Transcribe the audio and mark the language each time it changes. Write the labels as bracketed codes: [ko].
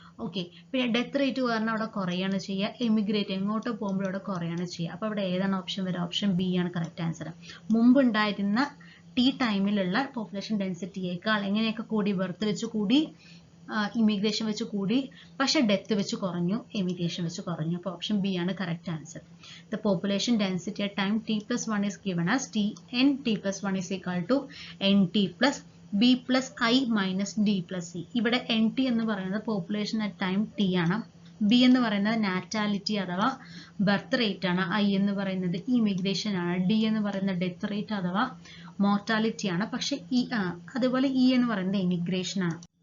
[ml] Okay, പിന്നെ death rate കാരണം അവിടെ കുറയാണ് ചെയ്യുക, എമിഗ്രേറ്റ് എങ്ങോട്ട് പോകുമ്പോഴും അവിടെ കുറയാണ് ചെയ്യുക. അപ്പോൾ അവിടെ ഏതാണ് ഓപ്ഷൻ വരിക, ഓപ്ഷൻ ബി ആണ് കറക്റ്റ് ആൻസർ. മുമ്പുണ്ടായിരുന്ന ടി ടൈമിലുള്ള പോപ്പുലേഷൻ ഡെൻസിറ്റിയേക്കാൾ എങ്ങനെയൊക്കെ കൂടി, ബർത്ത് വെച്ച് കൂടി, ഇമിഗ്രേഷൻ വെച്ച് കൂടി, പക്ഷേ ഡെത്ത് വെച്ച് കുറഞ്ഞു, എമിഗ്രേഷൻ വെച്ച് കുറഞ്ഞു. അപ്പോൾ ഓപ്ഷൻ ബി ആണ് correct answer. [en] The population density at time t+1 is given as Tn t+1 is equal to nt plus b plus i minus d plus c. [ml] ഇവിടെ nt എന്ന് പറയുന്നത് പോപ്പുലേഷൻ അറ്റ് ടൈം ടി ആണ്, B എന്ന് പറയുന്നത് നാറ്റാലിറ്റി അഥവാ birth rate ആണ്, I എന്ന് പറയുന്നത് ഇമിഗ്രേഷൻ ആണ്, ഡി എന്ന് പറയുന്നത് ഡെത്ത് റേറ്റ് അഥവാ മോർട്ടാലിറ്റി ആണ്, പക്ഷെ അതുപോലെ ഇ എന്ന് പറയുന്നത് എമിഗ്രേഷൻ ആണ്.